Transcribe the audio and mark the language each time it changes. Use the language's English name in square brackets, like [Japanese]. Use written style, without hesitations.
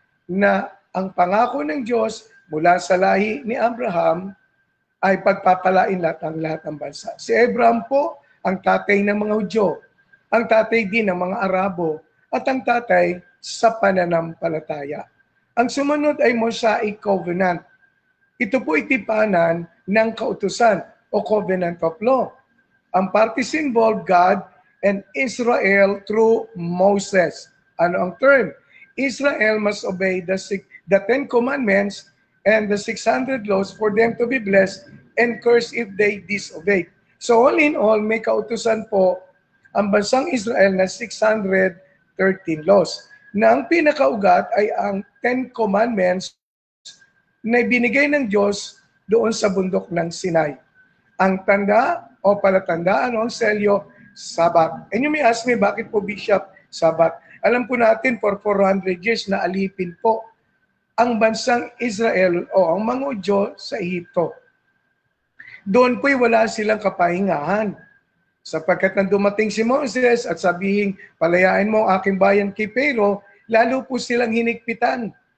[Filipino] Na ang pangako ng Diyos mula sa lahi ni Abraham ay pagpapalain lahat ng bansa. Si Abraham po ang tatay ng mga Hudyo, ang tatay din ng mga Arabo, at ang tatay sa pananampalataya. Ang sumunod ay Mosaic Covenant. Ito po itipanan ng kautusan o Covenant of Law. [English] Ang parties involved, God and Israel through Moses. [Filipino] Ano ang [English] term? Israel must obey the 10 commandments and the 600 laws for them to be blessed and cursed if they disobey. [Filipino] So all in all, may kautusan po ang bansang Israel na 613 laws. Na ang pinakaugat ay ang 10 commandments na binigay ng Diyos doon sa bundok ng Sinai. Ang tanda o palatandaan o ang selyo, Sabat. [English] And you may ask me, [Filipino] bakit po [English] Bishop Sabat? [Filipino] Alam po natin for 400 years na alipin po ang bansang Israel o ang mga Hudyo sa Ehipto. Doon po'y wala silang kapahingahan. Sapagkat nang dumating si Moses at sabihin, palayain mo ang aking bayan kay Pero, lalo po silang hinigpitan.